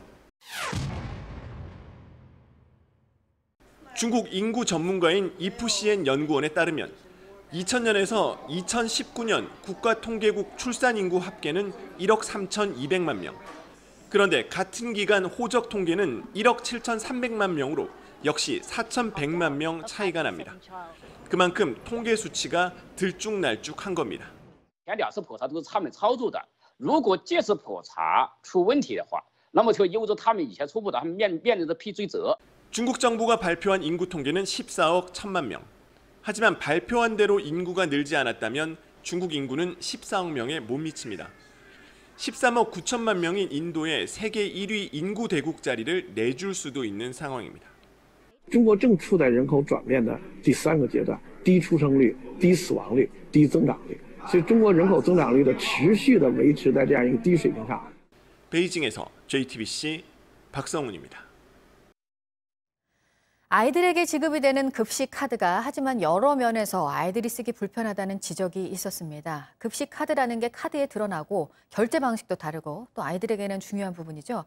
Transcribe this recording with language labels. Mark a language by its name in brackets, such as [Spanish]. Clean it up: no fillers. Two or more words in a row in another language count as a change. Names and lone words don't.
[Korean] 중국 인구 전문가인 이푸시엔 연구원에 따르면 2000년에서 2019년 국가통계국 출산인구 합계는 1억 3,200만 명. 그런데 같은 기간 호적 통계는 1억 7,300만 명으로 역시 4,100만 명 차이가 납니다. 그만큼 통계 수치가 들쭉날쭉한 겁니다. [Chinese] 2 次普查都是他们操作的，如果这次普查出问题的话，那么就意味着他们以前初步的他们面临着批追责。 [Korean] 중국 정부가 발표한 인구 통계는 14억 1,000만 명. 하지만 발표한 대로 인구가 늘지 않았다면 중국 인구는 14억 명에 못 미칩니다. 13억 9천만 명인 인도의 세계 1위 인구 대국 자리를 내줄 수도 있는 상황입니다. [Chinese] 中国正处在人口转变的第3个阶段，低出生率、低死亡率、低增长率，所以中国人口增长率的持续的维持在这样一个低水平上。 [Korean] 베이징에서 JTBC 박성훈입니다. 아이들에게 지급이 되는 급식 카드가 하지만 여러 면에서 아이들이 쓰기 불편하다는 지적이 있었습니다. 급식 카드라는 게 카드에 드러나고 결제 방식도 다르고 또 아이들에게는 중요한 부분이죠.